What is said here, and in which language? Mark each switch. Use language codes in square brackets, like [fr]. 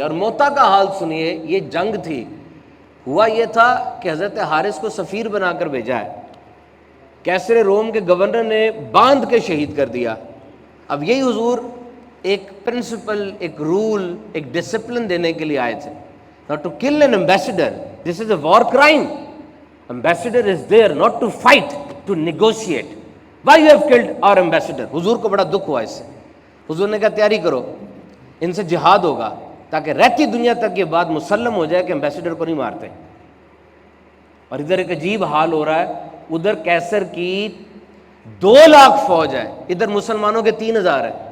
[ur] اور موتا کا حال سنیے. یہ جنگ تھی، ہوا یہ تھا کہ حضرت حارث کو سفیر بنا کر بھیجا ہے، کیسر روم کے گورنر نے باندھ کے شہید کر دیا. اب یہی حضور ایک پرنسپل، ایک رول، ایک ڈسپلن دینے کے لیے آئے تھے. [en] Not to kill an ambassador. This is a war crime. Ambassador is there not to fight, to negotiate. Why you have killed our ambassador? [ur] حضور کو بڑا دکھ ہوا اس سے. حضور نے کہا تیاری کرو، ان سے جہاد ہوگا تاکہ رہتی دنیا تک یہ بات مسلم ہو جائے کہ امبیسڈر کو نہیں مارتے. اور ادھر ایک عجیب حال ہو رہا ہے، ادھر کیسر کی 2 لاکھ فوج ہے، ادھر مسلمانوں کے 3000 ہے.